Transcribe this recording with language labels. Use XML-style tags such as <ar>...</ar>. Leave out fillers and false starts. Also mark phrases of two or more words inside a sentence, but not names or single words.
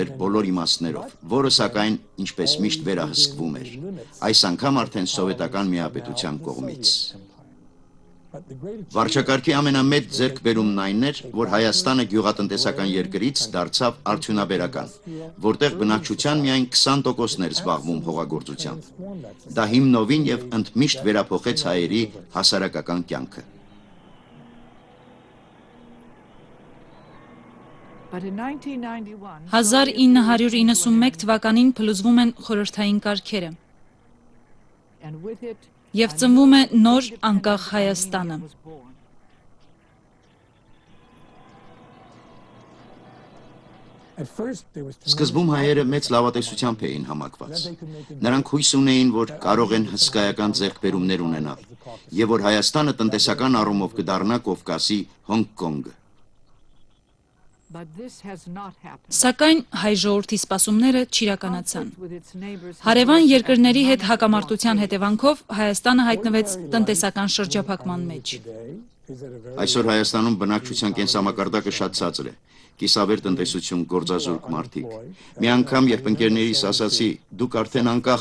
<hy>էր բոլոր իմաստներով, որը սակայն, ինչպես միշտ վերահսկվում էր, այս անգամ արդեն սովետական միապետության կողմից։ Վարչակարգի ամենամեծ ձեռքբերումն այն էր, որ Հայաստանը գյուղատնտեսական երկրից դարձավ արդյունաբերական, որտեղ բնակչության միայն 20%-ն էր զբաղվում հողագործությամբ։ Դա հիմնովին եւ ընդմիշտ վերափոխեց հայերի հասարակական կյանքը։</hy> <en>But in 1991,</en> <hy>1991 թվականին փլուզվում են խորհրդային կարգերը</hy> <en>and with it,</en> <hy>եւ ծնվում է նոր անկախ Հայաստանը։</hy> <en>was born.</en> <hy>Սկզբում հայերը մեծ լավատեսությամբ էին համակված։ Նրանք հույս ունեին, որ կարող են հսկայական ձեռքբերումներ ունենալ եւ որ Հայաստանը տնտեսական առումով կդառնա Կովկասի Հոնգ-Կոնգը։</hy> <en>But this has not happened.</en> <hy>Սակայն հայ ժողովրդի սպասումները չիրականացան։</hy> <en>With its neighbors,</en> <hy>Հարևան երկրների հետ հակամարտության հետևանքով Հայաստանը հայտնվեց տնտեսական շրջափակման մեջ։ Այսօր Հայաստանում բնակչության կենսամակարդակը շատ ցածր է։ Կիսավեր տնտեսություն, գործազուրկ մարդիկ։ Մի անգամ, երբ ընկերներիս ասացի, դուք արդեն անկախ</hy>